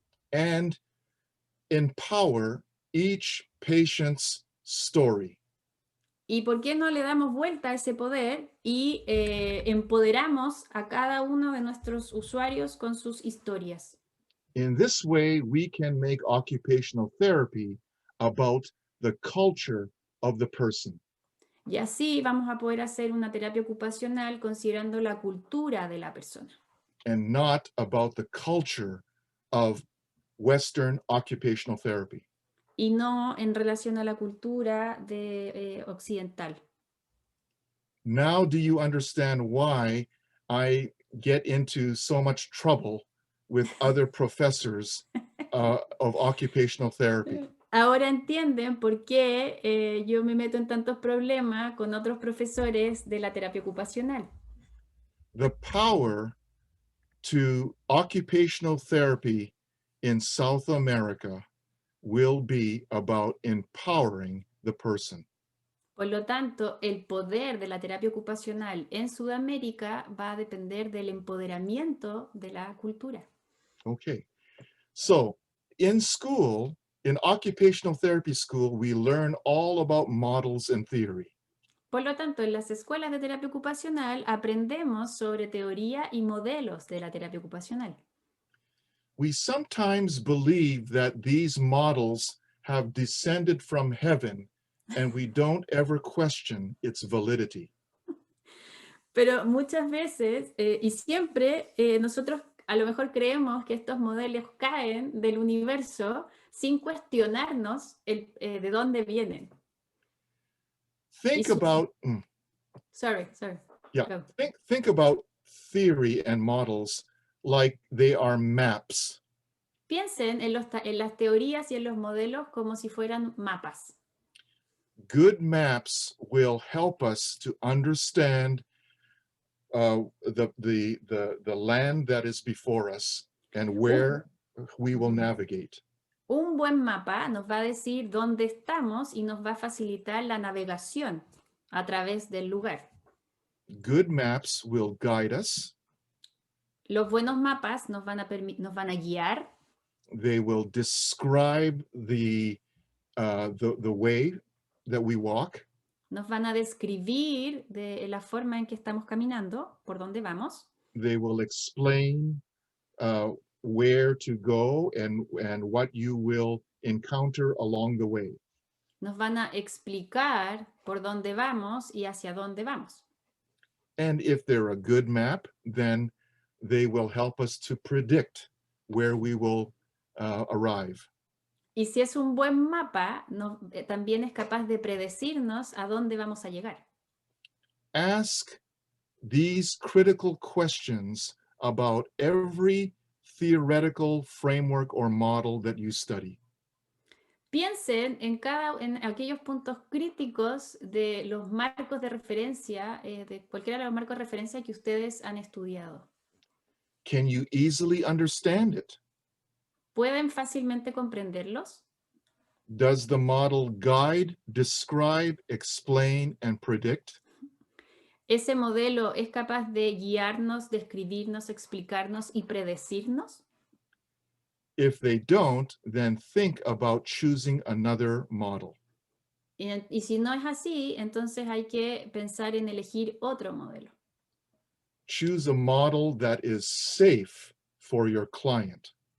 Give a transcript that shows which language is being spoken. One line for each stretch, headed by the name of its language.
English: and empower each patient's story.
Spanish: ¿Y por qué no le damos vuelta a ese poder y empoderamos a cada uno de nuestros usuarios con sus historias?
English: In this way, we can make occupational therapy about the culture of the person.
Spanish: Y así vamos a poder hacer una terapia ocupacional considerando la cultura de la persona.
English: And not about the culture of Western occupational therapy.
Spanish: Y no en relación a la cultura occidental.
English: Now do you understand why I get into so much trouble with other professors of occupational therapy?
Spanish: Ahora entienden por qué yo me meto en tantos problemas con otros profesores de la terapia ocupacional.
English: The power to occupational therapy in South America will be about empowering the person.
Spanish: Por lo tanto, el poder de la terapia ocupacional en Sudamérica va a depender del empoderamiento de la cultura.
English: Okay. So in school, in occupational therapy school, we learn all about models and theory.
Spanish: Por lo tanto, en las escuelas de terapia ocupacional aprendemos sobre teoría y modelos de la terapia ocupacional.
English: We sometimes believe that these models have descended from heaven and we don't ever question its validity.
Spanish: Pero muchas veces y siempre nosotros a lo mejor creemos que estos modelos caen del universo sin cuestionarnos de dónde vienen.
English: Think about, Sorry. yeah, Go. think about theory and models like they are maps.
Spanish: Piensen en las teorías y en los modelos como si fueran mapas.
English: Good maps will help us to understand the land that is before us and where we will navigate.
Spanish: Un buen mapa nos va a decir dónde estamos y nos va a facilitar la navegación a través del lugar.
English: Good maps will guide us.
Spanish: Los buenos mapas nos van a guiar.
English: They will describe the way that we walk.
Spanish: Nos van a describir de la forma en que estamos caminando, por dónde vamos.
English: They will explain where to go and what you will encounter along the way.
Spanish: Nos van a explicar por dónde vamos y hacia dónde vamos.
English: And if they're a good map, then they will help us to predict where we will arrive.
Spanish: Y si es un buen mapa, también es capaz de predecirnos a dónde vamos a llegar.
English: Ask these critical questions about every theoretical framework or model that you study.
Spanish: Piensen en aquellos puntos críticos de los marcos de referencia, de cualquiera de los marcos de referencia que ustedes han estudiado.
English: Can you easily understand it?
Spanish: ¿Pueden fácilmente comprenderlos?
English: Does the model guide, describe, explain, and predict?
Spanish: ¿Ese modelo es capaz de guiarnos, describirnos, explicarnos y predecirnos?
English: If they don't, then think about choosing another model.
Spanish: Y si no es así, entonces hay que pensar en elegir otro modelo.
English: Choose a model that is safe for your client.